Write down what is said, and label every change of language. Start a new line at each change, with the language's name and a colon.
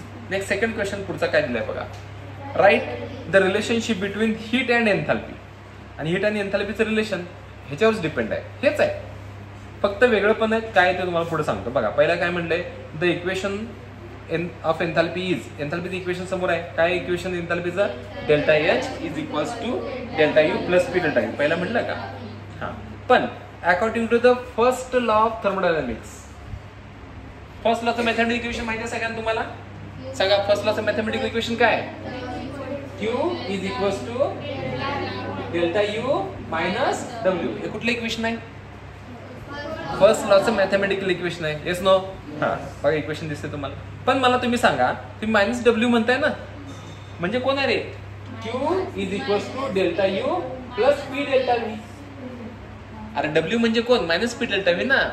English: next second question
Marathi: पुढचा काय दिलाय बघा.
English: Write the relationship between heat and enthalpy.
Marathi: आणि हीट आणि एन्थॅल्पीचं रिलेशन ह्याच्यावरच डिपेंड आहे. हेच आहे, फक्त वेगळं पण आहे काय ते तुम्हाला पुढे सांगतो. बघा पहिला काय म्हणलंय,
English: the equation of enthalpy is,
Marathi: एन्थॅल्पीचं equation समोर आहे. काय equation एन्थॅल्पीचं?
English: Delta H is equals to delta U plus P delta U.
Marathi: पहिला म्हटलं का? हा. पण
English: according to the first law of thermodynamics,
Marathi: first लॉचं mathematical equation माहिती आहे सगळ्यांना तुम्हाला? सांगा फर्स्ट लॉचं मॅथमॅटिकल इक्वेशन काय?
English: Q is equals to delta U minus W.
Marathi: हे कुठलं इक्वेशन आहे? फर्स्ट लॉचं मॅथमॅटिकल इक्वेशन आहे. Yes no? हा बघा इक्वेशन दिसते तुम्हाला. पण मला तुम्ही सांगा, तुम्ही मायनस डब्ल्यू म्हणताय ना, म्हणजे कोण आहे रे?
English: Q is equals to delta U plus P delta V.
Marathi: अरे डब्ल्यू म्हणजे कोण?
English: Minus P delta V ना.